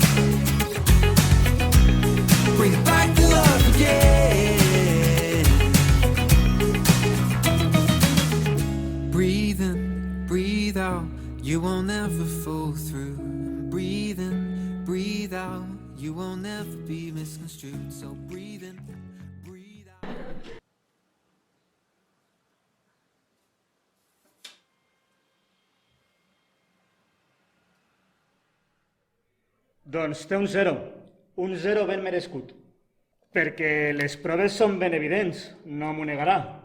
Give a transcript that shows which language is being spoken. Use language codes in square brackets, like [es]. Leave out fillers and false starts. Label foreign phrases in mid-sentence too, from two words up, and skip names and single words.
[en] Bring back the love again. Breathe in, breathe out. You won't ever fall through. Breathe in, breathe out. You won't ever be misconstrued. So breathe in, breathe out. [ca] Doncs té un 0 ben merescut. Perquè les proves són ben evidents, no m'ho negarà.